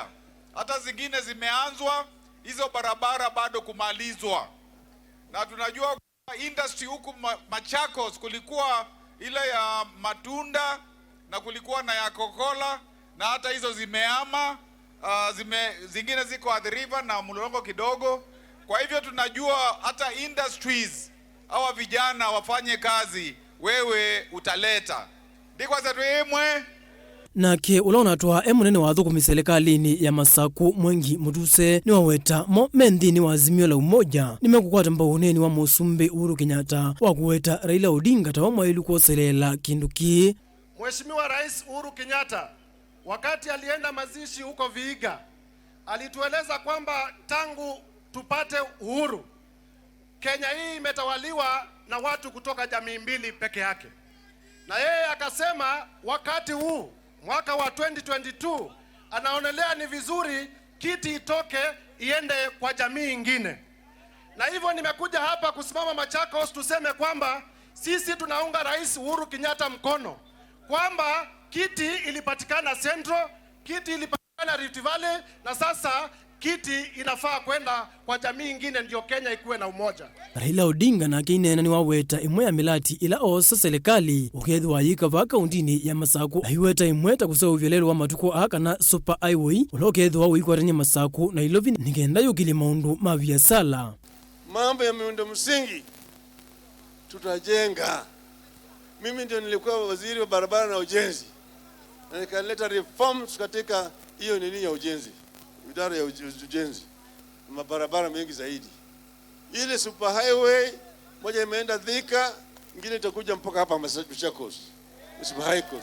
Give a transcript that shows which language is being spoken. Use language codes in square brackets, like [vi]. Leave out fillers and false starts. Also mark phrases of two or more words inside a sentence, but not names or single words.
[sw] Hata zingine zimeanzwa, hizo barabara bado kumalizwa. Na tunajua industry huku Machakos kulikuwa ile ya matunda na kulikuwa na ya kokola na hata hizo zimeama, zingine ziko [en] at the river [sw] na mlolongo kidogo. Kwa hivyo tunajua hata industries hawa vijana wafanye kazi, wewe utaleta. [kam] Nake ulonatoa munene wa thukumi serikalini ya Masaku Mwengi Mutuse ni waweta mo menthini wa Azimio la Umoja nimekukwata mbauneni wa musumbi Kenyatta wa kuweta Raila Odinga tawa mwailu kuoselela kinduki. [sw] Mheshimiwa Rais Uhuru Kenyatta wakati alienda mazishi huko Vihiga alitueleza kwamba tangu tupate uhuru Kenya hii imetawaliwa na watu kutoka jamii mbili peke yake. Na yeye akasema wakati huu mwaka wa 2022 anaonelea ni vizuri kiti itoke iende kwa jamii ingine. Na hivyo nimekuja hapa kusimama Machakos tuseme kwamba sisi tunaunga Rais Uhuru Kenyatta mkono kwamba kiti ilipatikana Central, kiti ilipatikana Rift Valley na sasa kiti inafaa kwenda kwa jamii ingine ndio Kenya ikuwe na umoja. [kam] Raila Odinga na kinena ni waweta imwe ya milati ila osa serikali ukethwa yikava kauntini ya Masaku aiweta imweta kusau vyelelo wa matuko aka na [en] super highway [kam] ulokethwa wikwaranya Masaku na ilovi nigenda yukili maundu mabiasala. [sw] Mambo ya miundo msingi tutajenga. Mimi ndio nilikuwa waziri wa barabara na ujenzi, na nikaleta reforms katika hiyo nini ya ujenzi, idara ya ujenzi, mabarabara mengi zaidi. Ile [en] super highway [sw] moja imeenda Thika, nyingine itakuja mpaka hapa Machakos, [en] super highway.